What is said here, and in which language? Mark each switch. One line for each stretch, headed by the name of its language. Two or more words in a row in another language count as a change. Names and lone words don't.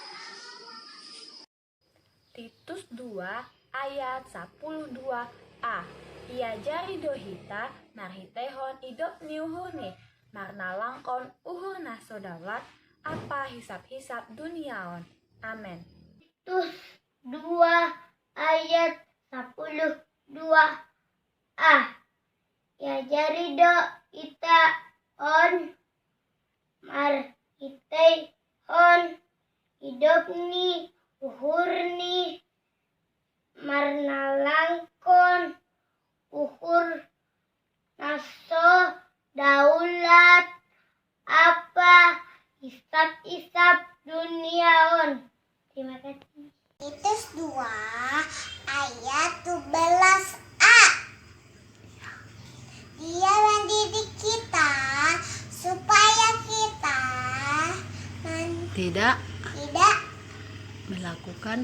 Indonesian: Titus 2 ayat 12a.
Batak Simalungun: Ia jari dohita marhitehon hidup ni uhurni marnalangkon uhur nasodaulat apa hisap-hisap duniaon.
Indonesian: Amin. Titus 2 ayat 12a.
Batak Simalungun: Ya jari dohita on marhitehon hidup ni uhurni marnalangkon uhur naso daulat apa hisap-hisap duniaon.
Indonesian: Terima kasih. Titus 2 ayat 12a. Dia mendidik kita supaya kita tidak melakukan